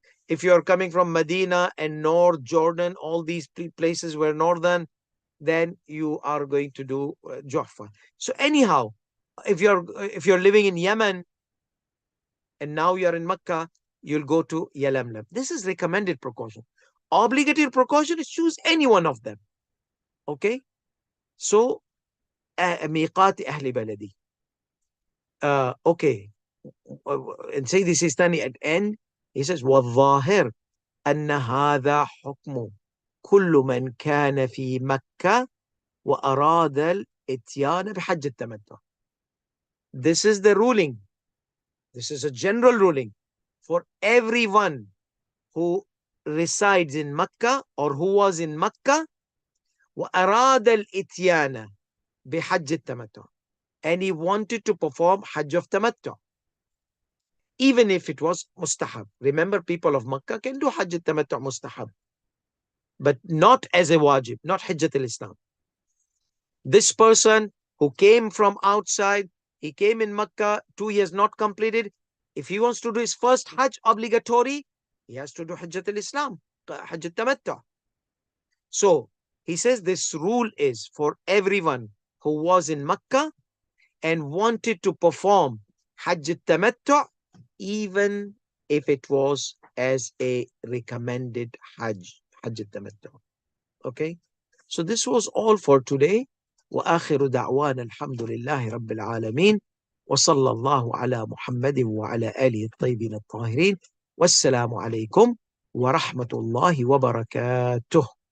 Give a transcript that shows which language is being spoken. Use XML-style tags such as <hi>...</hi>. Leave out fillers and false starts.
<en>If you're coming from Medina and North Jordan, all these places were northern, then you are going to do Juhfa. So anyhow, if you're living in Yemen and now you're in Mecca, you'll go to Yalamlam. This is recommended precaution. Obligatory precaution is choose any one of them. Okay?</en> <ar>So ميقات أهل بلدي.</ar> <en>Okay. And Sayyidi Sistani at end, he says,</en> <ar>وَالظَّاهِرْ أَنَّ هَذَا حُكْمُ كُلُّ مَنْ كَانَ فِي مَكَّةِ وَأَرَادَ الْإِتْيَانَ بِحَجِّ التَّمَتُّعِ.</ar> <en>This is the ruling. This is a general ruling for everyone who resides in Makkah or who was in Makkah</en> <ar>وَأَرَادَ الْإِتْيَانَ بِحَجِّ التَّمَتُّعِ,</ar> <en>and he wanted to perform Hajj of Tamattu, even if it was mustahab. Remember, people of Makkah can do Hajj al-Tamattu mustahab, but not as a wajib, not Hajjat al-Islam. This person who came from outside, he came in Makkah, 2 years not completed. If he wants to do his first Hajj obligatory, he has to do Hajjat al-Islam, Hajj al-Tamattu. So he says this rule is for everyone who was in Makkah and wanted to perform Hajj al-Tamattu, even if it was as a recommended Hajj al-Tamattu. Okay? So this was all for today.</en> <ar>وآخر دعوانا الحمد لله رب العالمين وصلى الله على محمد وعلى آله الطيبين الطاهرين والسلام عليكم ورحمة الله وبركاته.</ar>